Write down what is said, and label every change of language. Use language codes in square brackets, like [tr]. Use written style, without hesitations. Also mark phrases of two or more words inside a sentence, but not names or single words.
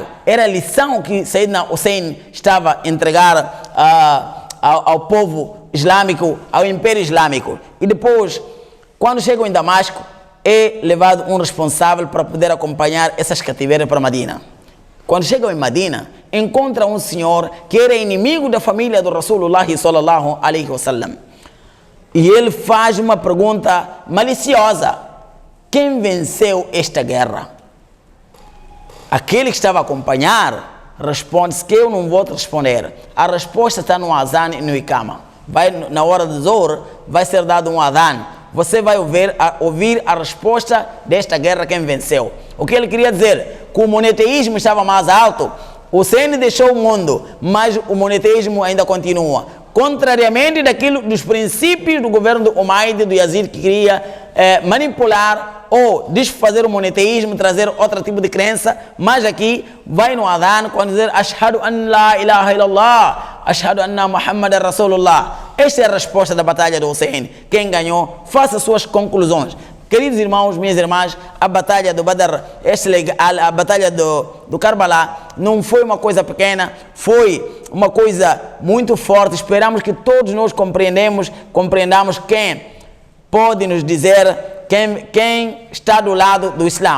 [pt] Era a lição que Sayyidina Hussein estava a entregar ao povo islâmico, ao Império Islâmico. E depois, quando chegam em Damasco, é levado um responsável para poder acompanhar essas cativeiras para Medina. Quando chegam em Medina, encontra um senhor que era inimigo da família do Rasulullah [ar] صلى الله عليه وسلم. [pt] E ele faz uma pergunta maliciosa: quem venceu esta guerra? Aquele que estava a acompanhar responde-se que eu não vou te responder. A resposta está no azan e no ikama. Na hora do Zohr, vai ser dado um azan. Você vai ouvir a resposta desta guerra, quem venceu. O que ele queria dizer? Que o monoteísmo estava mais alto. O Hussein deixou o mundo, mas o monoteísmo ainda continua. Contrariamente dos princípios do governo do Umayyad, do Yazid, que queria manipular ou desfazer o monoteísmo, trazer outro tipo de crença. Mas aqui vai no adhan, quando dizer [ar] أشهد أن لا إله إلا الله، أشهد أن محمدا رسول الله. [pt] Esta é a resposta da batalha do Hussein. Quem ganhou, faça suas conclusões. Queridos irmãos, minhas irmãs, a batalha do Badr, a batalha do Karbala, não foi uma coisa pequena, foi uma coisa muito forte. Esperamos que todos nós compreendamos quem pode nos dizer quem está do lado do Islã.